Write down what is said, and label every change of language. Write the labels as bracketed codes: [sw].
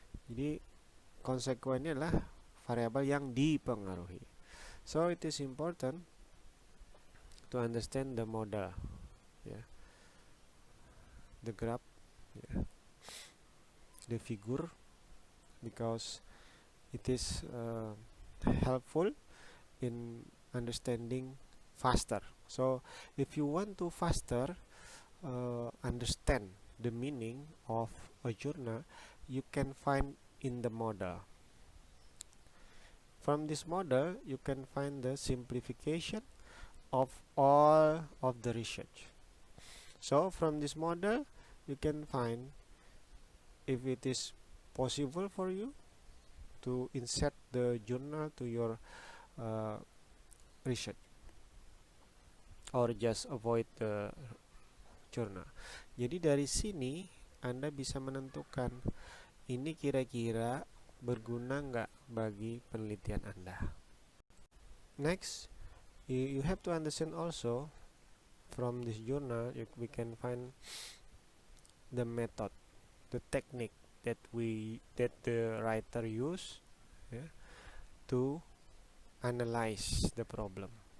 [id] Jadi konsekuensinya adalah variabel yang dipengaruhi. [en] So it is important to understand the model, the graph, the figure, because it is helpful in understanding faster. So if you want to faster understand the meaning of a journal, you can find in the model. From this model you can find the simplification of all of the research. So from this model you can find if it is possible for you to insert the journal to your research or just avoid the journal. [id] Jadi dari sini Anda bisa menentukan ini kira-kira berguna nggak bagi penelitian Anda. [en] Next, you have to understand also from this journal we can find the method, the technique that the writer use to analyze the problem.